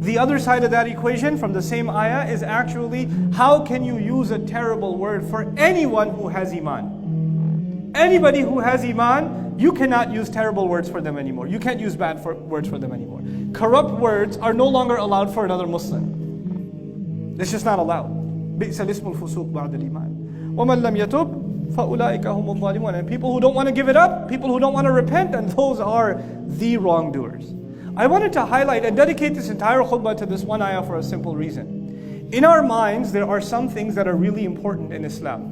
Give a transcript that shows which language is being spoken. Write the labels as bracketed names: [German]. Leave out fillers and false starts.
[English] The other side of that equation from the same ayah is actually, how can you use a terrible word for anyone who has iman? Anybody who has iman, you cannot use terrible words for them anymore. You can't use bad words for them anymore. Corrupt words are no longer allowed for another Muslim. It's just not allowed. [Arabic] بئس الاسم الفسوق بعد الإيمان ومن لم يتب فأولئك هم الظالمون. [English] And people who don't want to give it up, people who don't want to repent, and those are the wrongdoers. I wanted to highlight and dedicate this entire khutbah to this one ayah for a simple reason. In our minds, there are some things that are really important in Islam.